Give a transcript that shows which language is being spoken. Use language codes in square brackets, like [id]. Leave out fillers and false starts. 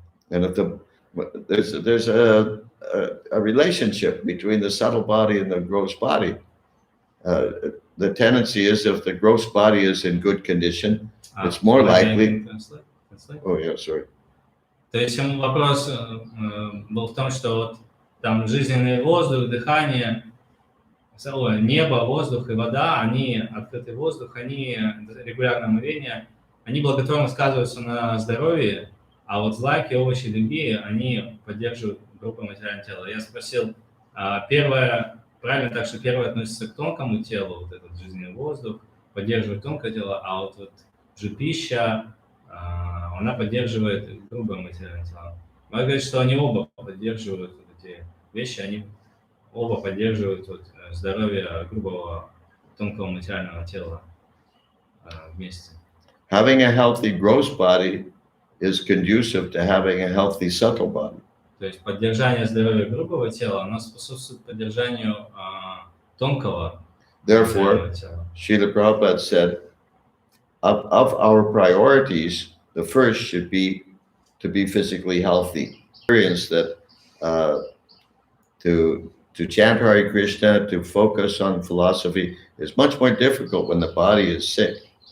[en] And if there's a relationship between the subtle body and the gross body. The tendency is if the gross body is in good condition, it's more likely. Oh yeah, sorry. [ru] То есть вопрос был в том, что вот там жизненный воздух, дыхание, небо, воздух и вода, они, открытый воздух, они, регулярное омовение, они благотворно сказываются на здоровье, а вот злаки, овощи и другие, они поддерживают группу материального тела. Я спросил, первое, правильно так, что первое относится к тонкому телу, вот этот жизненный воздух, поддерживает тонкое тело, а вот же пища, она поддерживает грубое материальное тело. Он говорит, что они оба поддерживают вот эти вещи, они оба поддерживают здоровье грубого, тонкого материального тела вместе. [en] Having a healthy gross body is conducive to having a healthy subtle body. [ru] То есть поддержание здоровья грубого тела, оно способствует поддержанию тонкого [en] Therefore, [ru] тела. [en] Srila Prabhupada said, of our priorities, the first should be to be physically healthy. Experience that to chant Hare Krishna, to focus on philosophy is much more difficult when the body is sick.